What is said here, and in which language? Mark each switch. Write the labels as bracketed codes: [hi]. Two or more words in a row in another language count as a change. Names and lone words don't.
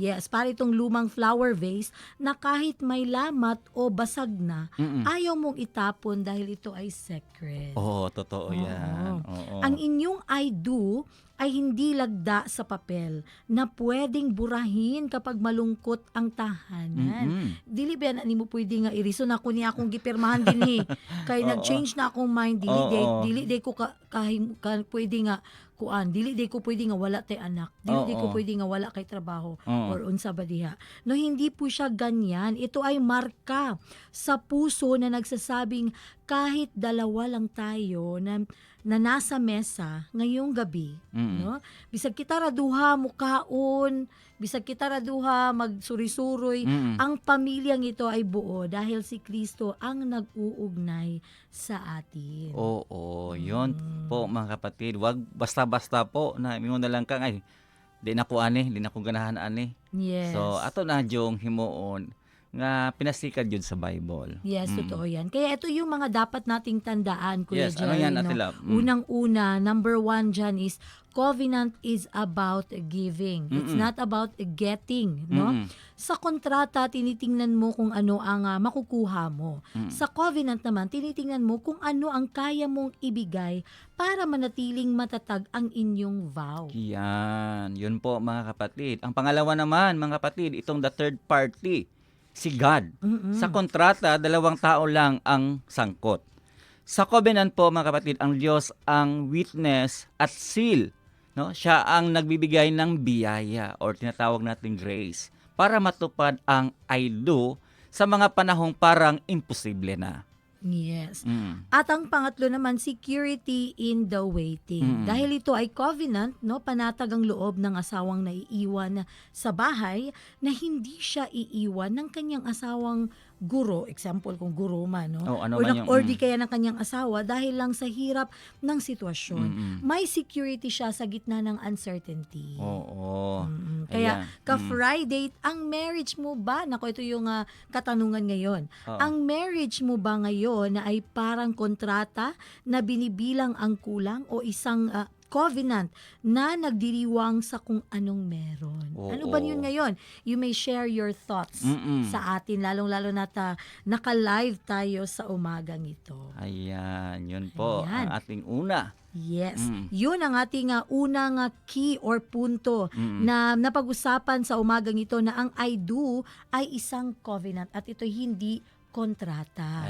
[tl] Yes, para itong lumang [en] flower vase [tl] na kahit may lamat o basag na, ayaw mong itapon dahil ito ay sacred. Oo, totoo yan. Oo. Ang inyong [en] I do [tl] ay hindi lagda sa papel na pwedeng burahin kapag malungkot ang tahanan. [ceb] Dili ba na nimo pwede nga i-reason ako ni akong gipirmahan din kay nag-change na akong mind dili day ko pwede nga kuan, dili day ko pwede nga wala tay anak, dili day ko pwede nga wala kay trabaho or unsa ba diha. [tl] Hindi po siya ganyan. Ito ay marka sa puso na nagsasabing kahit dalawa lang tayo na nasa mesa ngayong gabi, no? [ceb] Bisag kita raduha mukaon, bisag kita raduha magsuri-suroy, [tl] ang pamilyang ito ay buo dahil si Kristo ang nag-uugnay sa atin. Oo, yun po mga kapatid. [ceb] Wag basta-basta po na mingon na lang kang ay di na ko ganahan ani. [tl] Yes. [ceb] So ato na jong himuon nga pinasikat yun sa Bible. [tl] Yes, totoo yan. Kaya ito yung mga dapat nating tandaan, Kuya Yes, Jerry. ano yan, no? Ate Lab? Unang-una, number 1 dyan [en] is, covenant is about giving. It's not about getting. No? [tl] Sa kontrata, tinitingnan mo kung ano ang makukuha mo. Sa covenant naman, tinitingnan mo kung ano ang kaya mong ibigay para manatiling matatag ang inyong vow. Yan, yun po mga kapatid. Ang pangalawa naman mga kapatid, itong [en] the third party, [tl] si God. Sa kontrata, dalawang tao lang ang sangkot. Sa covenant po mga kapatid, ang Diyos ang witness at seal. No? Siya ang nagbibigay ng biyaya or tinatawag nating grace para matupad ang [en] I do [tl] sa mga panahong parang imposible na. Yes. At ang pangatlo naman, [en] security in the waiting. [tl] Dahil ito ay covenant, no, panatag ang loob ng asawang naiiwan sa bahay na hindi siya iiwan ng kanyang asawang guro, example kung guro man, no? Or di kaya ng kanyang asawa dahil lang sa hirap ng sitwasyon. May security siya sa gitna ng uncertainty. Oo. Kaya ka-Friday, ang marriage mo ba? Nako, ito yung katanungan ngayon. Ang marriage mo ba ngayon na ay parang kontrata na binibilang ang kulang o isang covenant na nagdiriwang sa kung anong meron? Ano ba yun ngayon? [en] You may share your thoughts [tl] sa atin, lalong-lalo na naka-live tayo sa umagang ito. Ayan, yun po ang ating una. Yes. Yun ang ating unang key or punto na napag-usapan sa umagang ito na ang [en] I do [tl] ay isang covenant at ito hindi kontrata.